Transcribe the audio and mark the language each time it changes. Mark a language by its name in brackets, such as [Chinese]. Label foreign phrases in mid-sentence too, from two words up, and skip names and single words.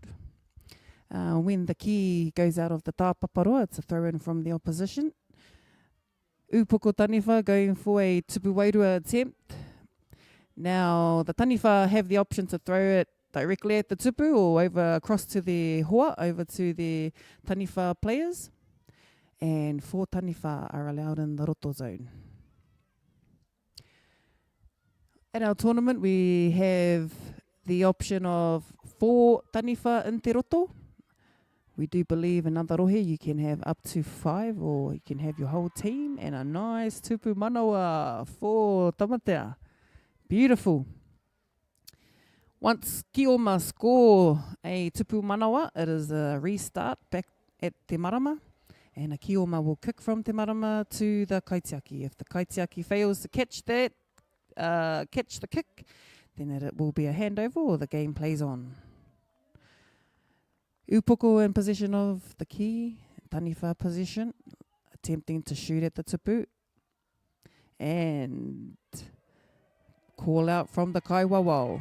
[English] When the key goes out of the tāpaparoa, it's a throw in from the opposition. Upoko Taniwha going for a [Māori] tupu wairua [English] attempt. Now the Taniwha have the option to throw it directly at the tupu or over across to the hoa, over to the Taniwha players. And 4 Taniwha are allowed in the roto zone. At our tournament, we have the option of 4 Taniwha in [Māori] te roto. [English] We do believe in Andarohe you can have up to 5 or you can have your whole team and a nice [Māori] tupu manawa [English] for tamatea. Beautiful. Once Kioma score a [Māori] tupu manawa, [English] it is a restart back at Te Marama, and a Kioma will kick from Te Marama to the kaitiaki. If the kaitiaki fails to catch the kick, then it will be a handover or the game plays on. Upoko in possession of the key, Taniwha position, attempting to shoot at the tupu, and call out from the kaiwawao.